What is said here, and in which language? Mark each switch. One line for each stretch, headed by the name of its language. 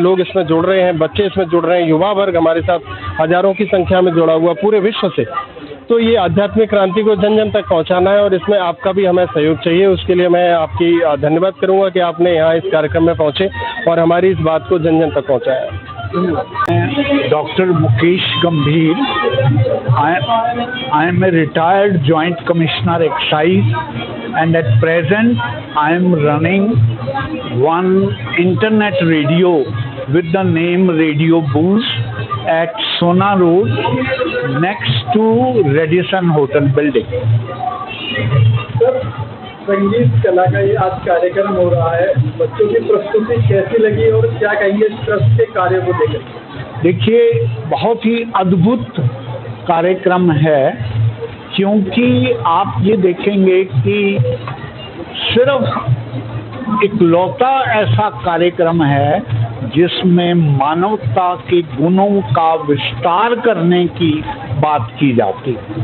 Hindi: लोग इसमें जुड़ रहे हैं, बच्चे इसमें जुड़ रहे हैं, युवा वर्ग हमारे साथ हजारों की संख्या में जुड़ा हुआ पूरे विश्व से। तो ये आध्यात्मिक क्रांति को जन जन तक पहुंचाना है और इसमें आपका भी हमें सहयोग चाहिए। उसके लिए मैं आपकी धन्यवाद करूंगा कि आपने यहाँ इस कार्यक्रम में पहुँचे और हमारी इस बात को जन जन तक पहुँचाया।
English: Dr. Mukesh Gambhir. I am a retired Joint Commissioner Excise, and at present I am running one internet radio with the name Radio Boost at Sona Road next to Radisson Hotel building.
Hindi: संगीत कला का ये आज कार्यक्रम हो रहा है, बच्चों की प्रस्तुति कैसी लगी और क्या कहेंगे इस ट्रस्ट के कार्य को लेकर? देखिए, बहुत ही अद्भुत कार्यक्रम है, क्योंकि आप ये देखेंगे कि सिर्फ इकलौता ऐसा कार्यक्रम है जिसमें मानवता के गुणों का विस्तार करने की बात की जाती।